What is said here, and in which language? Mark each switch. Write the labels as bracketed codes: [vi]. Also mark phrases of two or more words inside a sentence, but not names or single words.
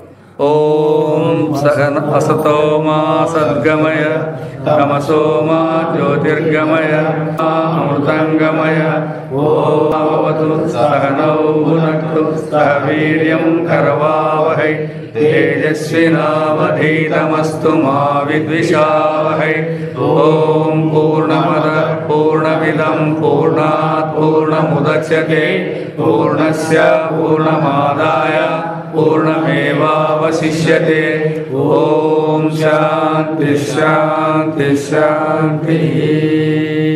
[sa] ఓం సహన అసతో మా సద్గమయ తమసో మా జ్యోతిర్గమయ అమృతంగమయ ఓవతు సహనౌ భునక్తు సహ వీర్యం కరవావహై తేజస్వినావధీతమస్తు మా విద్విషావహై. ఓం పూర్ణమద పూర్ణమిదం పూర్ణాత్ పూర్ణముదచ్యతే పూర్ణస్య పూర్ణమాదాయ పూర్ణమేవావశిష్యతే. ఓం శాంతి శాంతి శాంతి.